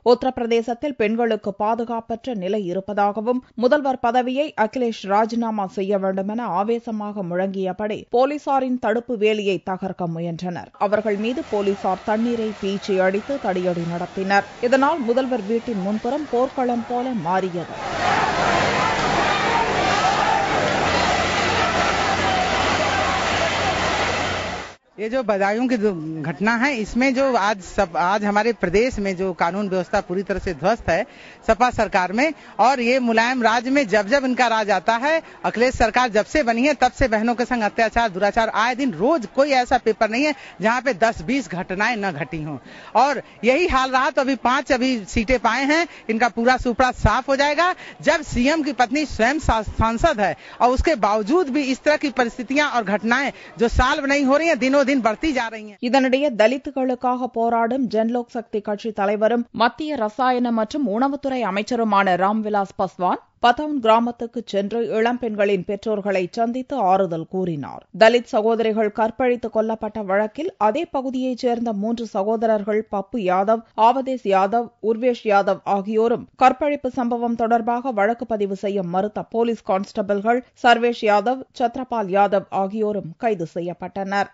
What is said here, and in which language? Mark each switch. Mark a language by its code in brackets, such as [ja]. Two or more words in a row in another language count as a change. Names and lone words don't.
[ta] உத்தரப்பிரதேசத்தில் பெண்களுக்கு பாதுகாப்பற்ற நிலை இருப்பதாகவும் முதல்வர் பதவியை அகிலேஷ் ராஜினாமா செய்ய வேண்டும் என ஆவேசமாக முழங்கியபடி போலீசாரின் தடுப்பு வேலியை தகர்க்க முயன்றனர். அவர்கள் மீது போலீசார் தண்ணீரை பீச்சி அடித்து தடியடி நடத்தினர். இதனால் முதல்வர் வீட்டின் முன்புறம் போர்க்களம் போல மாறியது. [hi] ये जो बदायूं की घटना है, इसमें जो आज हमारे प्रदेश में जो कानून व्यवस्था पूरी तरह से ध्वस्त है सपा सरकार में, और ये मुलायम राज में जब जब इनका राज आता है, अखिलेश सरकार जब से बनी है तब से बहनों के संग अत्याचार दुराचार आए दिन रोज कोई ऐसा पेपर नहीं है जहां पे 10-20 घटनाएं न घटी हों। और यही हाल रहा तो अभी 5 सीटें पाए हैं, इनका पूरा सुपड़ा साफ हो जाएगा जब सीएम की पत्नी स्वयं सांसद है और उसके बावजूद भी इस तरह की परिस्थितियां और घटनाएं जो साल नहीं हो रही है दिनों दिन बढ़ती जा रही हैं. [ta] இதனிடையே தலித்துகளுக்காக போராடும் ஜன்லோக் சக்தி கட்சி தலைவரும் மத்திய ரசாயன மற்றும் உணவுத்துறை அமைச்சருமான ராம்விலாஸ் பாஸ்வான் பதவுன் கிராமத்துக்கு சென்று இளம்பெண்களின் பெற்றோர்களை சந்தித்து ஆறுதல் கூறினார். தலித் சகோதரிகள் கற்பழித்து கொல்லப்பட்ட வழக்கில் அதே பகுதியைச் சேர்ந்த 3 சகோதரர்கள் பப்பு யாதவ், ஆவதேஸ் யாதவ், உர்வேஷ் யாதவ் ஆகியோரும் கற்பழிப்பு சம்பவம் தொடர்பாக வழக்கு பதிவு செய்ய மறுத்த [en] police constables [ta] சர்வேஷ் யாதவ், சத்ரபால் யாதவ் ஆகியோரும் கைது செய்யப்பட்டனர்.